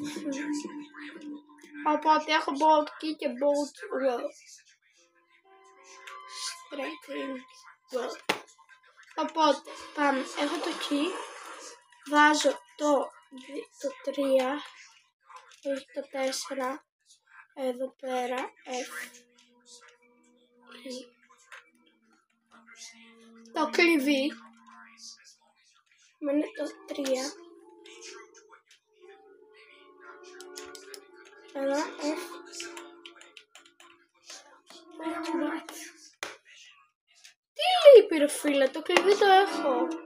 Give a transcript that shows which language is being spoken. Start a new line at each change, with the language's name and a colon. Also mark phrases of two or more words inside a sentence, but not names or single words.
Greek: Οπότε έχω
English: boat key
Greek: και
English: boat row. Straight in row.
Greek: Οπότε πάμε, έχω το key, βάζω το 3, όχι το 4, εδώ πέρα, το κλειδί, μένει το 3, ένα τι λείπει ρε φίλε, το κλειδί το έχω.